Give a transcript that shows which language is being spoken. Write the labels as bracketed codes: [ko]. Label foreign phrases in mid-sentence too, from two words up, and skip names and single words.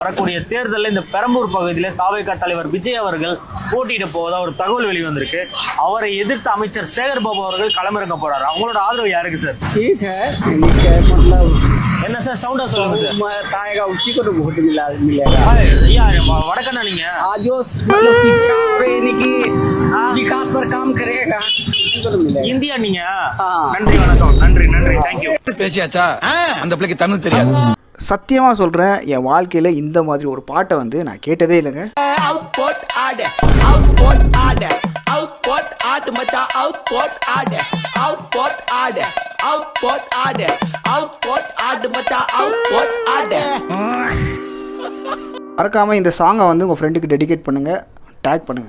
[ta] வரக்கூடிய தேர்தலில் இந்த பெரம்பூர் பகுதியில் தாவேகா தலைவர் விஜய் அவர்கள் போட்டியிட போவதா ஒரு தகவல் வெளிவந்திருக்கு. அவரை எதிர்த்து அமைச்சர் சேகர் பாபு அவர்கள் களமிறங்க போறாரு. அவங்களோட ஆதரவு யாருக்கு சார்? என்ன சார் சவுண்டா சொல்லுங்க [hi] ताएगा उसी को तो वोट मिलेगा [ta] ஐயா வடக்கண்ணா நீங்க [hi] जो मतलब शिक्षा और यानी कि विकास पर काम करेगा उसी को तो मिलेगा [ta] இந்தியா நீங்க. நன்றி வணக்கம். நன்றி நன்றி தேங்க்யூ. பேசியாச்சா? அந்த பிள்ளைக்கு தமிழ் தெரியாது. சத்தியமாக சொல்கிறேன், என் வாழ்க்கையில் இந்த மாதிரி ஒரு பாட்டை வந்து நான் கேட்டதே இல்லைங்க. மறக்காமல் இந்த சாங்கை வந்து உங்கள் ஃப்ரெண்டுக்கு டெடிகேட் பண்ணுங்கள், டேக் பண்ணுங்கள்.